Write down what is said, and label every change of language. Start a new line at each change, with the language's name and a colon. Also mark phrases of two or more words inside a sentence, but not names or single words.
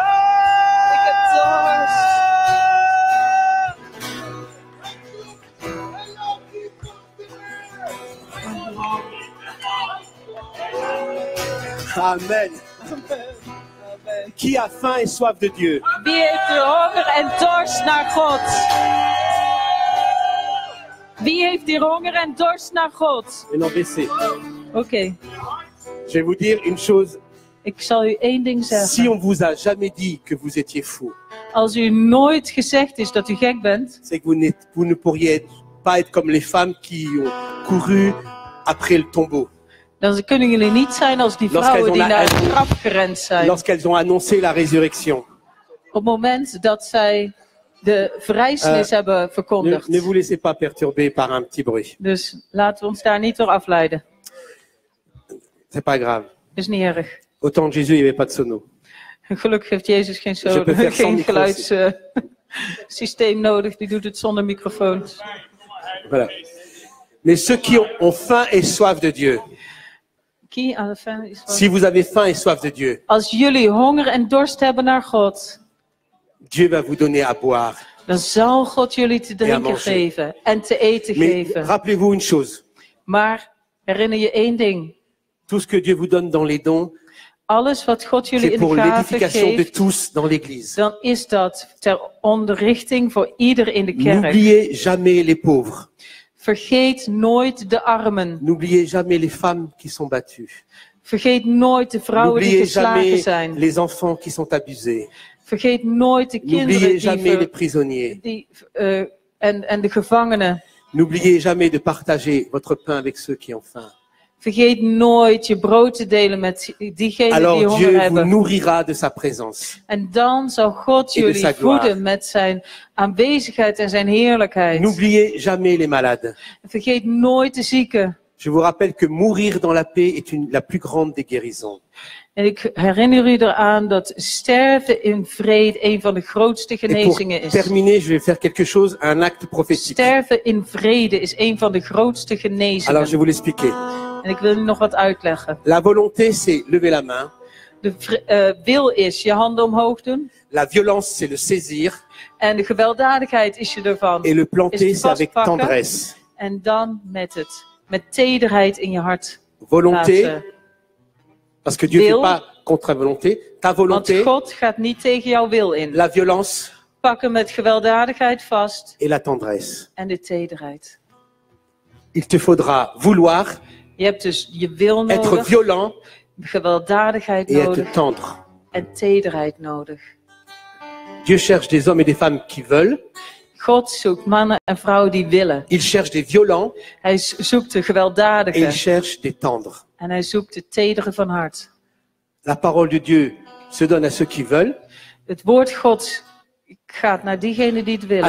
Dutch: Ik heb dorst. Amen.
French: Qui a faim et soif de Dieu?
Dutch: Wie heeft er honger en dorst naar God? Wie heeft hier honger en dorst naar God?
French: Et non baissez.
Dutch: Oké,
French: Je vais vous dire une chose.
Dutch: ik zal u één ding
French: Si
Dutch: zeggen.
French: on vous a jamais dit que vous étiez fou,
Dutch: Als u nooit gezegd is dat u gek bent,
French: c'est que vous ne pourriez pas être comme les femmes qui ont couru après le tombeau.
Dutch: Dan kunnen jullie niet zijn als die vrouwen die naar het graf gerend zijn.
French: Lorsqu'elles ont annoncé la résurrection.
Dutch: Op het moment dat zij de verrijzenis hebben verkondigd.
French: Ne vous laissez pas perturber par un petit bruit.
Dutch: Dus laten we ons daar niet door afleiden.
French: C'est pas grave.
Dutch: Is niet erg.
French: Au temps de Jésus, il n'y avait pas de sono.
Dutch: Gelukkig heeft Jezus geen geluidssysteem nodig. Die doet het zonder microfoon.
French: Voilà. Mais ceux qui ont faim et soif de Dieu. Si vous avez faim et soif de Dieu.
Dutch: Als jullie honger en dorst hebben naar God.
French: Dieu va vous donner à boire.
Dutch: Dan zal God jullie te drinken geven en te eten geven.
French: Rappelez-vous une chose.
Dutch: Maar herinner je één ding.
French: Tout ce que Dieu vous donne dans les dons.
Dutch: Alles wat God jullie in de gaven geeft, dan is dat ter onderrichting voor ieder in de kerk.
French: N'oubliez jamais les pauvres.
Dutch: Vergeet nooit de armen.
French: N'oubliez jamais les femmes qui sont battues.
Dutch: Vergeet nooit de vrouwen die geslagen zijn.
French: Les enfants qui sont abusés.
Dutch: Vergeet nooit de kinderen en de gevangenen.
French: N'oubliez jamais de partager votre pain avec ceux qui ont faim.
Dutch: Vergeet nooit je brood te delen met diegenen die honger
French: Dieu
Dutch: hebben.
French: vous nourrira de sa présence.
Dutch: En dan zal God jullie voeden met zijn aanwezigheid en zijn heerlijkheid.
French: N'oubliez jamais les malades.
Dutch: Vergeet nooit de zieken.
French: Je vous rappelle que mourir dans la paix est la plus grande des guérisons.
Dutch: En ik herinner u eraan dat sterven in vrede een van de grootste genezingen is.
French: Pour terminer, je vais faire quelque chose, un acte prophétique.
Dutch: Sterven in vrede is een van de grootste genezingen.
French: Alors je vais vous l'expliquer.
Dutch: En ik wil u nog wat uitleggen.
French: La volonté, c'est lever la main.
Dutch: De wil is je handen omhoog doen.
French: La violence, c'est le saisir.
Dutch: En de gewelddadigheid is je ervan.
French: Et le planter, c'est avec tendresse.
Dutch: En dan met tederheid in je hart.
French: Volonté, parce que Dieu ne fait pas contre ta volonté. Ta volonté.
Dutch: Want God gaat niet tegen jouw wil in.
French: La violence.
Dutch: Pak hem met gewelddadigheid vast.
French: Et la tendresse.
Dutch: En de tederheid.
French: Il te faudra vouloir.
Dutch: Je hebt dus je wil nodig.
French: Être violent.
Dutch: Gewelddadigheid
French: et
Dutch: nodig.
French: être tendre.
Dutch: En tederheid nodig.
French: Dieu cherche des hommes et des femmes qui veulent.
Dutch: God zoekt mannen en vrouwen die willen.
French: Il cherche des violents.
Dutch: Hij zoekt de gewelddadigen.
French: Et il cherche des tendres.
Dutch: En hij zoekt de tederen van hart.
French: La parole de Dieu se donne à ceux qui veulent.
Dutch: Het woord God gaat naar diegenen die het willen.